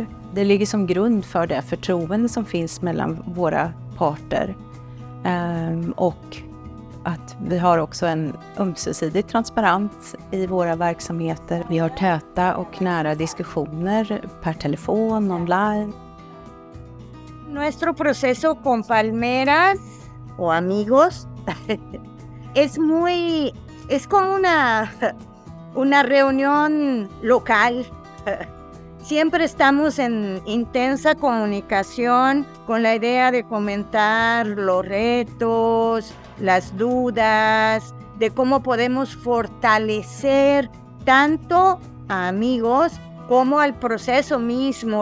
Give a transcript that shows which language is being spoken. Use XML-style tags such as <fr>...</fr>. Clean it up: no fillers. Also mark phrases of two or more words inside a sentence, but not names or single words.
<sv>Det ligger som grund för det förtroende som finns mellan våra parter. Och att vi har också en ömsesidig transparens i våra verksamheter. Vi har täta och nära diskussioner per telefon, online.</sv> <es>Nuestro proceso con Palmeras o amigos es como una reunión local. Siempre estamos en intensa comunicación con la idea de comentar los retos, las dudas, de cómo podemos fortalecer tanto a amigos como al proceso mismo.</es>